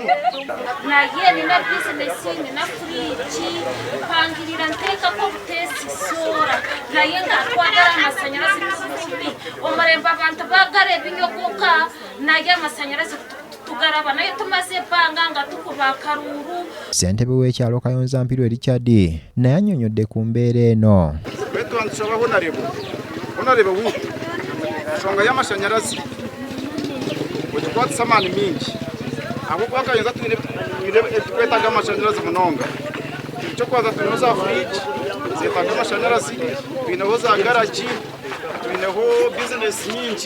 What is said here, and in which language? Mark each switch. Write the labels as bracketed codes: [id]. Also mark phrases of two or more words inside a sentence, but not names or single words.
[lg] Naye nina bizinesi nina firiigi mpangirira nteekako buteesi soora naye nga twagala amasannyalaze kububi omulembe abantu baagala ebinyogoka naye amasannyalaze tugaraba naye tumaze ebbanga nga tukuba akalulu. Ssentebe w'ekyalo Kayonza Mpirwe Richard naye annyonnyodde ku mbeera eno. [nyn] Tusaba honarebe wuutu ensonga y'amashanyarazi wetukwatisa amaani mingi ahabwokuba Kayonza twetaaga amashanyarazi munonga. Ekyokwanza tulineho za firiigi zeetaaga amashanyarazi, tulineho za garagi, tulineho bizinesi nyingi.